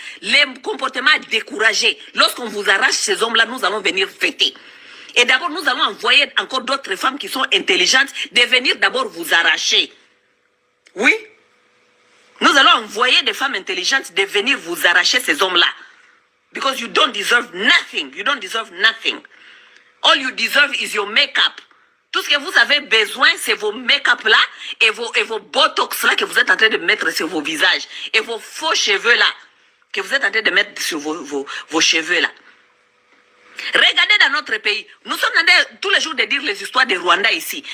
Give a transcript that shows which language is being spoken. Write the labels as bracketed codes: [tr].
[fr] Les comportements découragés. Lorsqu'on vous arrache ces hommes-là, nous allons venir fêter. Et d'abord, nous allons envoyer encore d'autres femmes qui sont intelligentes de venir d'abord vous arracher. Oui. Nous allons envoyer des femmes intelligentes de venir vous arracher ces hommes-là. [en] Because you don't deserve nothing. You don't deserve nothing. All you deserve is your make-up. [fr] Tout ce que vous avez besoin, c'est vos make-up là et vos botox là que vous êtes en train de mettre sur vos visages. Et vos faux cheveux là que vous êtes en train de mettre sur vos cheveux là. Regardez dans notre pays. Nous sommes en train tous les jours de dire les histoires de Rwanda ici.